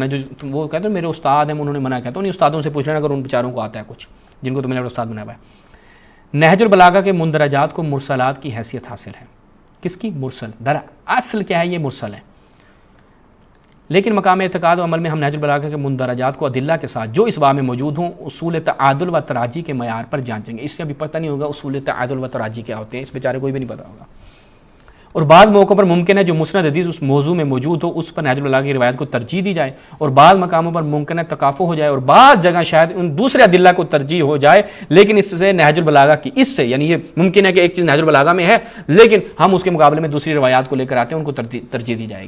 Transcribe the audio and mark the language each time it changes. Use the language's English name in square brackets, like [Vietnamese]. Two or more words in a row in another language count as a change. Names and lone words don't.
[Urdu] جو وہ کہتے ہیں میرے استاد ہیں، انہوں نے منع کیا، تو انہیں استادوں سے پوچھ لینا اگر ان بیچاروں کو آتا ہے کچھ، جن کو تم نے استاد بنایا ہے. نہج البلاغہ کے مندرجات کو مرسلات کی حیثیت حاصل ہے. کس کی؟ مرسل. اصل کیا ہے؟ یہ مرسل ہے. لیکن مقام اعتقاد و عمل میں ہم نہج البلاغہ کے مندرجات کو ادلہ کے ساتھ جو اس باب میں موجود ہوں اصول تعادل و تراجی کے معیار پر جانچیں گے. اس سے ابھی پتہ نہیں ہوگا اصول تعادل و تراجی کیا ہوتے ہیں، اس بیچارے کوئی بھی نہیں پتہ ہوگا. اور بعض موقعوں پر ممکن ہے جو مسند حدیث اس موضوع میں موجود ہو اس پر نہج البلاغہ کی روایت کو ترجیح دی جائے، اور بعض مقاموں پر ممکن ہے تکافؤ ہو جائے، اور بعض جگہ شاید ان دوسرے ادلہ کو ترجیح ہو جائے. لیکن اس سے نہج البلاغہ کی یعنی یہ ممکن ہے کہ ایک چیز نہج البلاغہ میں ہے لیکن ہم اس کے مقابلے میں دوسری روایات کو لے کر آتے ہیں، ان کو ترجیح دی جائے گی.